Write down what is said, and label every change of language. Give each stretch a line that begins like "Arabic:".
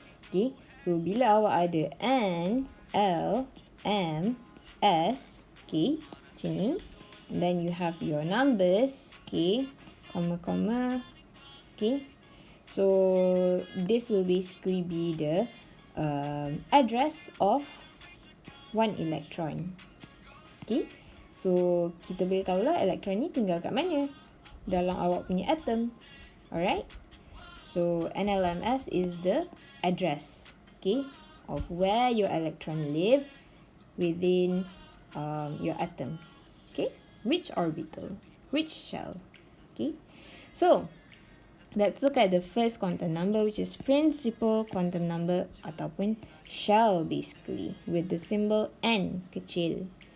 Malay: Okay, so bila awak ada N, L, M, S, okay, macam ni.
English: And then you have your numbers, okay, comma, okay. So this will basically be the address of one electron.
Malay: Okay, so kita boleh tahulah elektron ni tinggal kat mana dalam awak punya atom.
English: Alright, so NLMS is the address, okay, of where your electron live within your atom. Okay, which orbital, which shell. Okay, so let's look at the first quantum number, which is principal quantum number ataupun shell basically with the symbol N kecil.